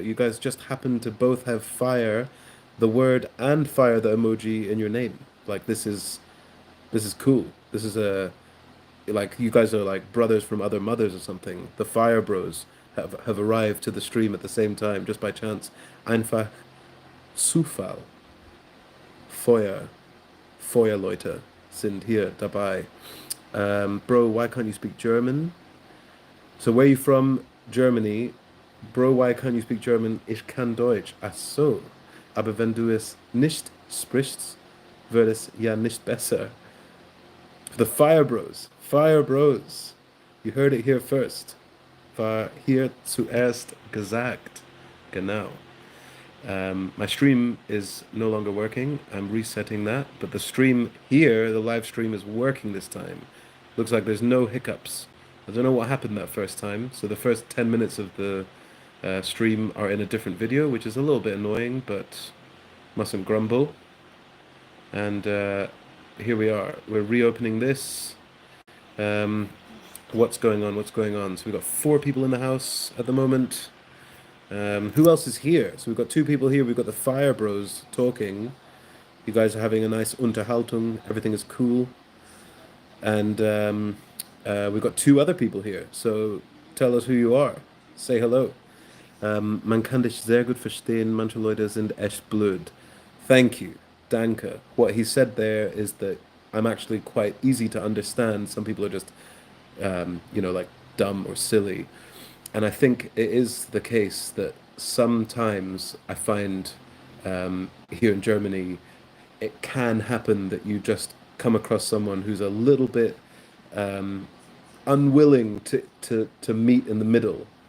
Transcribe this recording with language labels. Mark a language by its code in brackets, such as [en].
[en] You guys just happened to both have fire, the word, and fire, the emoji in your name. Like this is cool. This is a like you guys are like brothers from other mothers or something. The Fire Bros have arrived to the stream at the same time just by chance. [de] Einfach Zufall. Feuer. Feuerleute sind hier dabei. [en] Bro, why can't you speak German? So where are you from? Germany. Bro, why can't you speak German? [de] Ich kann Deutsch. Ach so. Aber wenn du es nicht sprichst, wird es ja nicht besser. [en] The Fire Bros. Fire Bros. You heard it here first. [de] War hier zuerst gesagt. Genau. [en] My stream is no longer working. I'm resetting that, but the stream here, the live stream, is working this time. Looks like there's no hiccups. I don't know what happened that first time. So the first 10 minutes of the stream are in a different video, which is a little bit annoying, but mustn't grumble. And here we are. We're reopening this. What's going on? What's going on? So we've got 4 people in the house at the moment. Who else is here? So we've got 2 people here. We've got the Fire Bros talking. You guys are having a nice Unterhaltung. Everything is cool. And we've got 2 other people here. So tell us who you are. Say hello. [de] Man kann dich sehr gut verstehen. Manche Leute sind echt blöd. [en] Thank you. Danke. What he said there is that I'm actually quite easy to understand. Some people are just, like dumb or silly. And I think it is the case that sometimes I find here in Germany, it can happen that you just come across someone who's a little bit unwilling to meet in the middle.